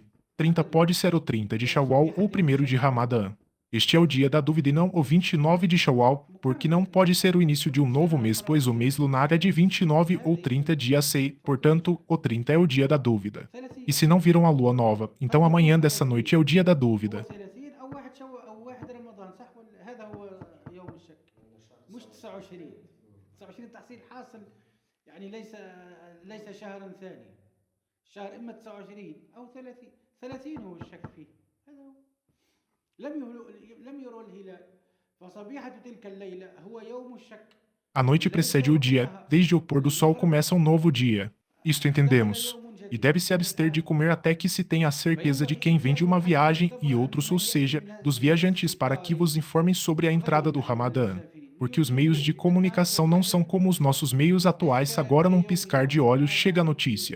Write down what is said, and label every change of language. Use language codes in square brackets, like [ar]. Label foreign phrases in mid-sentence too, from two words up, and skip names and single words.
[pt] 30 pode ser o 30 de Shawwal ou o 1º de Ramadã. Este é o dia da dúvida e não o 29 de Shawwal, porque não pode ser o início de um novo mês, pois o mês lunar é de 29 ou 30 de Asei, portanto, o 30 é o dia da dúvida. E se não viram a lua nova, então amanhã dessa noite é o dia da dúvida. [ar] 30 أو 1 أو 1 رمضان صح ولا هذا هو يوم الشك مش 29. 29 تحصيل حاصل يعني ليس شهرا ثانيا. الشهر اما 29 او 30. 30 هو الشك فيه. هذا هو. لم يروا الهلال، فصبيحة تلك الليلة هو يوم الشك. [pt] A noite precede o dia, desde o pôr do sol começa um novo dia. Isto entendemos. E deve-se abster de comer até que se tenha a certeza de quem vem de uma viagem e outros, ou seja, dos viajantes, para que vos informem sobre a entrada do Ramadã. Porque os meios de comunicação não são como os nossos meios atuais, agora num piscar de olhos chega a notícia.